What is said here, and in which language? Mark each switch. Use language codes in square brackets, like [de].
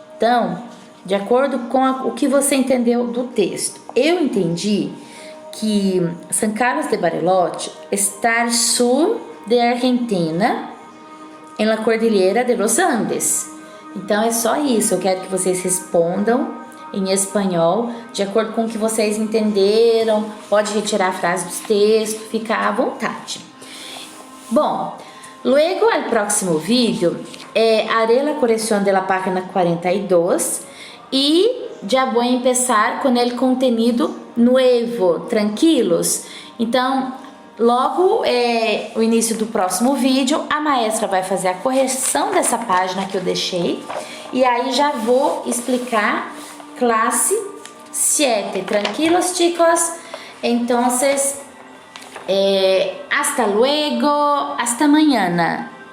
[pt] Então, de acordo com o que você entendeu do texto, eu entendi que San Carlos de Bariloche [es] está al sur de Argentina, [pt] em la Cordillera de los Andes. Então é só isso, eu quero que vocês respondam em espanhol, de acordo com o que vocês entenderam, pode retirar a frase do texto, fica à vontade. [es] Bom, luego al próximo vídeo haré la corrección de la página 42 y ya voy a empezar con el contenido nuevo, tranquilos? [pt] Então, logo o início do próximo vídeo, a maestra vai fazer a correção dessa página que eu deixei e aí já vou explicar classe 7. [es] Tranquilos, chicos? Entonces, hasta luego, hasta mañana.